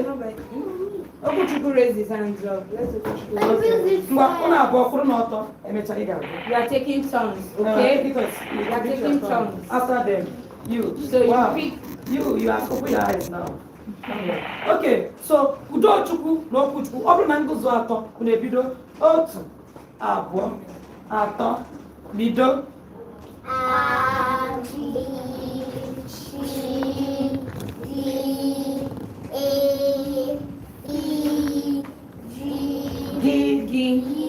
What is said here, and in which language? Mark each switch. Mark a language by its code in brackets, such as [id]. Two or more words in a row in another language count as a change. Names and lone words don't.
[en] Okwuchukwu raise his hands up. Let's Okwuchukwu. You are taking turns, okay? Because you are taking turns. After them, you. So wow. you pick. You are open your eyes now. Okay, so [ig] Udochukwu na Okwuchukwu, ọ bụrụ na nguzo atọ, unu ebido 1, 2, 3, bido. [en] A, B, C, D, E, E, G, G,